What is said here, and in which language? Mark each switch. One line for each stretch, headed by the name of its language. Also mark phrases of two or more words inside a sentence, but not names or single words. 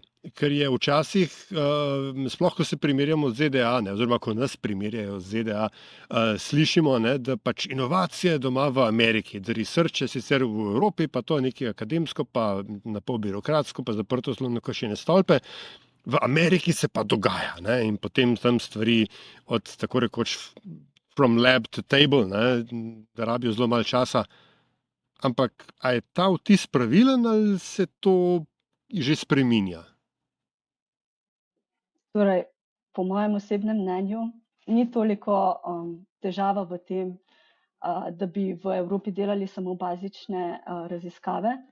Slovenian: Ker je včasih, sploh ko se primerjamo z ZDA, oziroma ko nas primerjajo z ZDA, slišimo, da pač inovacije doma v Ameriki, da research je sicer v Evropi, pa to je nekaj akademsko, pa na pol birokratsko, pa zaprto slovno kašene stolpe. V Ameriki se pa dogaja, in potem tam stvari od tako rekoč
English: from lab to table,
Slovenian: da rabijo zelo malo časa. Ampak a je ta vtis pravilen ali se to že spreminja? Torej, po mojem osebnem mnenju, ni toliko težava v tem, da bi v Evropi delali samo bazične raziskave.